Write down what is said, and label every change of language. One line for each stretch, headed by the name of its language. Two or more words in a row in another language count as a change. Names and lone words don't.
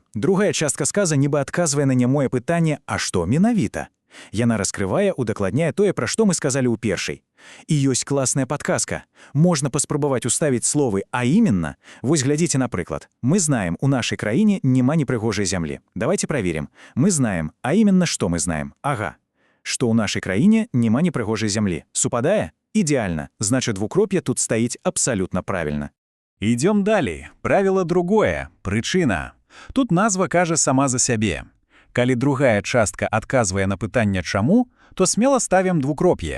Belarusian: Другая частка сказа нібы адказвае на нямое пытанне «А што менавіта?». Яна раскрывае, удакладняе тое, пра што мы сказалі ў першай. І ёсць класная падказка. Можна паспрабаваць уставіць словы
Russian: «а именно».
Belarusian: Вось глядзіце, напрыклад. Мы знаем, у нашай краіне няма непрыгожай зямлі.
Russian: Давайте проверим. Мы знаем, а именно что мы знаем? Ага.
Belarusian: Что у нашай краіне няма непрыгожай зямлі. Супадае? Идеально. Значит, двукроп'е тут стаіць
Russian: абсолютно правильно. Идем далей. Правило другое. Прычына.
Belarusian: Тут назва кажа сама за сябе. Калі другая частка адказвае на пытанне «чаму», то смела ставім двукроп'е.